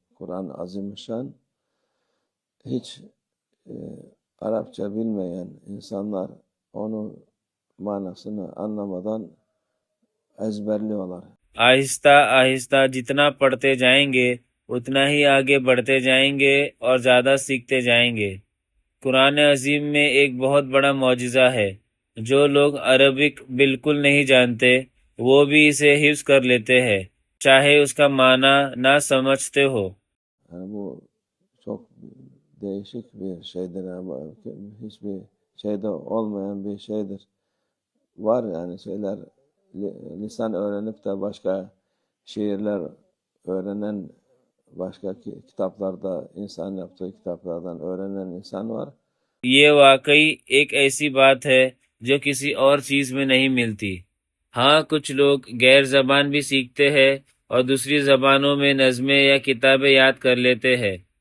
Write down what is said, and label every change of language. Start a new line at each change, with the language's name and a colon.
Turkish: Kur'an Azimüşşan. Hiç Arapça bilmeyen insanlar onun manasını anlamadan ezberliyorlar.
Urdu: آہستہ آہستہ جتنا پڑھتے جائیں گے اتنا ہی آگے بڑھتے جائیں گے اور زیادہ سیکھتے جائیں گے۔ قرآن عظیم میں ایک بہت بڑا معجزہ ہے۔ جو لوگ عربک بالکل نہیں جانتے وہ بھی اسے حفظ کر لیتے ہیں، چاہے اس کا معنی نہ سمجھتے ہو۔
Turkish: Yani bu çok değişik bir şeydir. Yani hiçbir şeyde olmayan bir şeydir. Var yani şeyler lisan öğrenip de başka şiirler öğrenen başka kitaplarda insan yaptığı kitaplardan öğrenen insan var.
Urdu: یہ واقعی ایک ایسی بات ہے جو کسی اور چیز میں نہیں ملتی۔ ہاں کچھ لوگ غیر زبان بھی سیکھتے ہیں اور دوسری زبانوں میں نظمیں یا کتابیں یاد کر لیتے ہیں۔